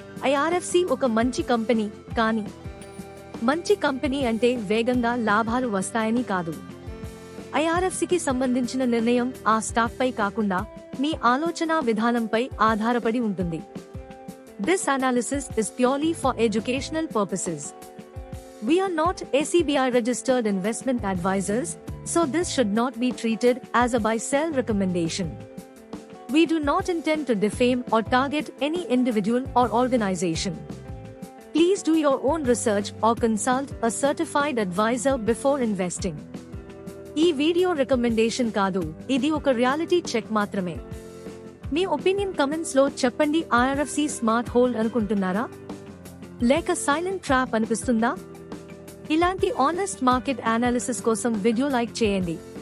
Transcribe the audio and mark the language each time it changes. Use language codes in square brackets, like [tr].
[te] IRFC ఒక మంచి company, కానీ మంచి కంపెనీ అంటే వేగంగా లాభాలు వస్తాయని కాదు. ఐఆర్ఎఫ్సికి సంబంధించిన నిర్ణయం ఆ స్టాక్ పై కాకుండా మీ ఆలోచనా విధానంపై ఆధారపడి ఉంటుంది. [en] This analysis is purely for educational purposes. We are not SEBI registered investment advisors, so this should not be treated as a buy-sell recommendation. We do not intend to defame or target any individual or organization. Please do your own research or consult a certified advisor before investing. [te] ఈ video recommendation కాదు, ఇది ఒక reality check మాత్రమే. మీ opinion comments లో చెప్పండి. IRFC smart hold అనుకుంటున్నారా, లేక silent trap అనిపిస్తుందా? ఇలాంటి ఆనెస్ట్ మార్కెట్ అనాలిసిస్ కోసం వీడియో లైక్ చేయండి.